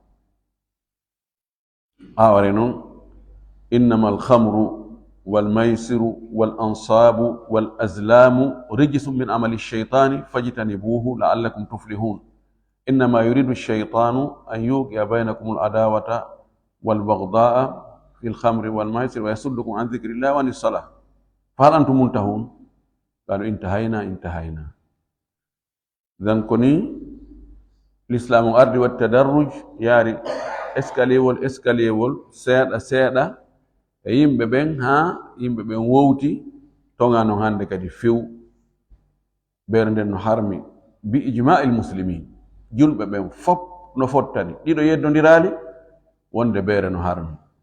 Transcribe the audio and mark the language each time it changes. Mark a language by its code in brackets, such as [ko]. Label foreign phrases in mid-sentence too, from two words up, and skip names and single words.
[ff] aware noon [ar] إنما الخمر والميسر والأنصاب والأزلام رجس من عمل الشيطان فاجتنبوه لعلكم تفلحون إنما يريد الشيطان أن يوقع بينكم العداوة والبغضاء في الخمر والميسر ويصدكم عن ذكر الله وعن الصلاة فهل أنتم منتهون قالوا انتهينا [ff] dan koni l'islam ardi wa tadarruj yaari escalier wol seeɗa e yimɓe ɓen ha yimɓe ɓen wowti tonga non hande kadi few ɓeere nden no harmi [ar] بإجماع المسلمين [ff] julɓe ɓen fop no fottani ɗiɗo yeddodiraali wonde ɓeere no harmi